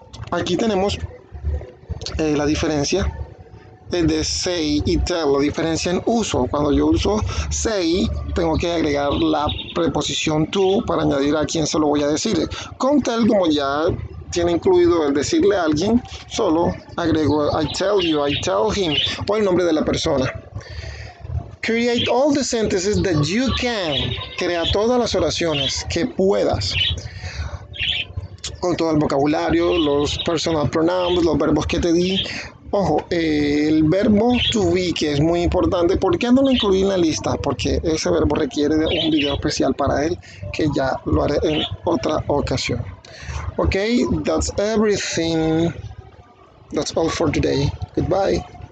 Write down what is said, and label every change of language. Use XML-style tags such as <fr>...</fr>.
<es>Aquí tenemos la diferencia de say y tell, la diferencia en uso. Cuando yo uso say, tengo que agregar la preposición to para añadir a quién se lo voy a decir. Con tell, como ya tiene incluido el decirle a alguien, solo agrego</es> <en>I tell you, I tell him,</en> <es>o el nombre de la persona.</es> <en>Create all the sentences that you can.</en> <es>Crea todas las oraciones que puedas. Con todo el vocabulario,</es> <en>los personal pronouns,</en> <es>los verbos que te di. Ojo, el verbo to be, que es muy importante. ¿Por qué no lo incluí en la lista? Porque ese verbo requiere de un video especial para él, que ya lo haré en otra ocasión.</es> <en>Ok, that's everything. That's all for today. Goodbye.</en>